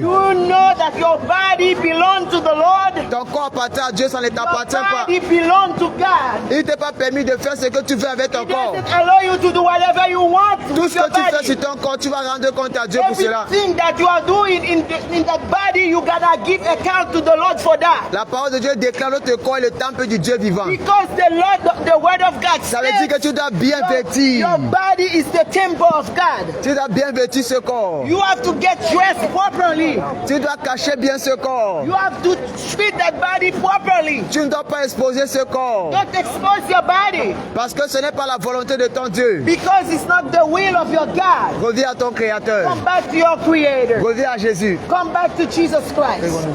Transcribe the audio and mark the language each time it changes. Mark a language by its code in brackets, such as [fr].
[en] You know that your body belongs to the Lord. [fr] Ton corps appartient à Dieu, ça ne [en] Your [fr] t'appartient pas. [en] body belongs to God. [fr] Il ne t'est pas permis de faire ce que tu veux avec ton [en] He [fr] corps. [en] doesn't allow you to do whatever you want [fr] Tout [en] with [fr] ce [en] your [fr] que tu fais [en] body. [fr] sur ton corps, tu vas rendre compte à Dieu pour cela. [en] Everything that you are doing in that body, you gotta give account to the Lord for that. [fr] La parole de Dieu déclare notre corps est le temple du Dieu vivant. [en] Because the word of God [fr] Ça veut dire que tu dois bien [en] your [fr] vêtir. [en] body is the temple of God. [fr] Tu dois bien vêtir ce corps. [en] You have to get dressed properly. [fr] Tu dois cacher bien ce corps. [en] You have to treat that body properly. [fr] Tu ne dois pas exposer ce corps. [en] Don't expose your body [fr] Parce que ce n'est pas la volonté de ton Dieu. [en] because it's not the will of your God. [fr] Reviens à ton Créateur. [en] Come back to your Creator. [fr] Reviens à Jésus. [en] Come back to Jesus Christ.